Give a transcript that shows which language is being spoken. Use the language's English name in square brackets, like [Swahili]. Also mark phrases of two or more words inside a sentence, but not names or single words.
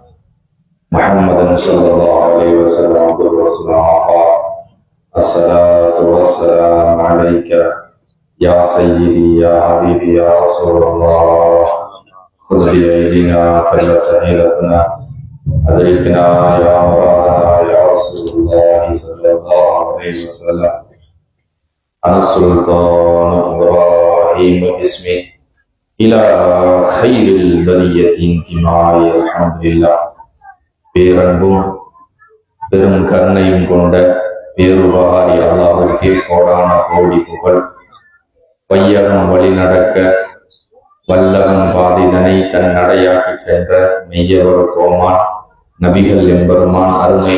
[Arabic] محمدا صلى الله عليه وسلم عبده ورسوله الصلاة والسلام عليك يا سيدي يا حبيبي يا رسول الله خذ بأيدينا قلت حيلتنا أدركنا يا مولانا يا رسول الله صلى الله عليه وسلم. أنا السلطان إبراهيم اسمي إلى خير البرية انتمائي الحمد لله. [Tamil] பேரன்பும் பெரும் கருணையும் கொண்ட பேருபகாரி அல்லாஹ்வுக்கே கோடான கோடி புகழ். வையகம் வழி நடக்க வல்லவன் பாதிதனை தன் நடையாக்கி சென்ற மெய்யவர் கோமான் நபிகள் எம்பெருமான் அருமை